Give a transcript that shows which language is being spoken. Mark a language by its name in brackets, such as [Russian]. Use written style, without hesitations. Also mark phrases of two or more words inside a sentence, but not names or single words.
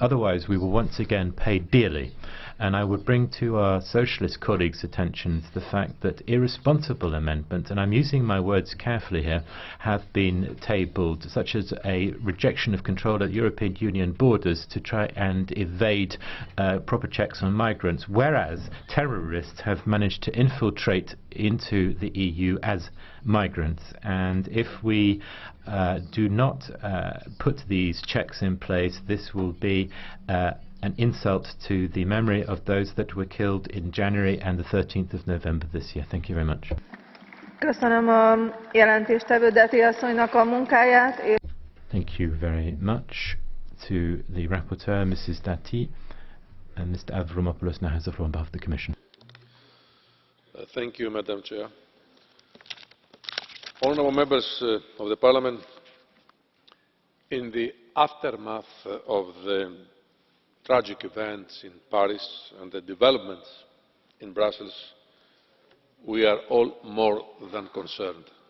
[English] Otherwise, we will once again pay dearly. And I would bring to our socialist colleagues' attention the fact that irresponsible amendments, and I'm using my words carefully here, have been tabled, such as a rejection of control at European Union borders to try and evade proper checks on migrants, whereas terrorists have managed to infiltrate into the EU as migrants. And if we do not put these checks in place, this will be an insult to the memory of those that were killed in January and the 13th of November this year. Thank you very much. [Hungarian] Köszönöm a jelentéstevő Dati asszonynak a munkáját. [English] Thank you very much to the rapporteur, Mrs. Dati. And Mr. Avramopoulos now has the floor on behalf of the Commission. Thank you, Madam Chair. Honourable members of the Parliament, in the aftermath of the tragic events in Paris and the developments in Brussels, we are all more than concerned.